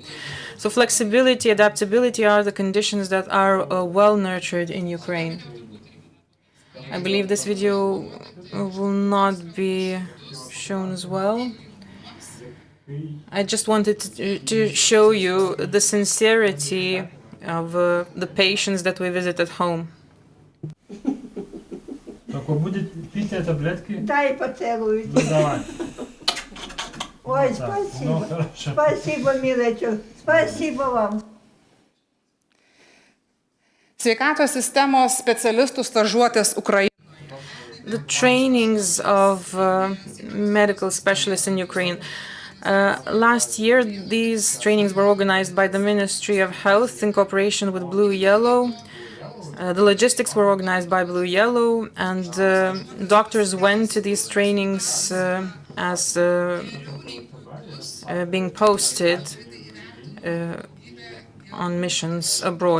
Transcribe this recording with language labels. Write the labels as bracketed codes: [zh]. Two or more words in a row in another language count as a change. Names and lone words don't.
[en] So flexibility, adaptability are the conditions that are well nurtured in Ukraine. I believe this video will not be shown as well. I just wanted to show you the sincerity of the patients that we visit at home. [ru] Только будет пить таблетки? Дай поцелуй. Ну, давай. Ой, спасибо. Спасибо, милочка. Спасибо вам. [lt] Sveikatos sistemos specialistų stažuotės Ukrainoje. [en] The trainings of medical specialists in Ukraine. Last year, these trainings were organized by the Ministry of Health in cooperation with Blue Yellow. The logistics were organized by Blue Yellow, and doctors went to these trainings as being posted on missions abroad.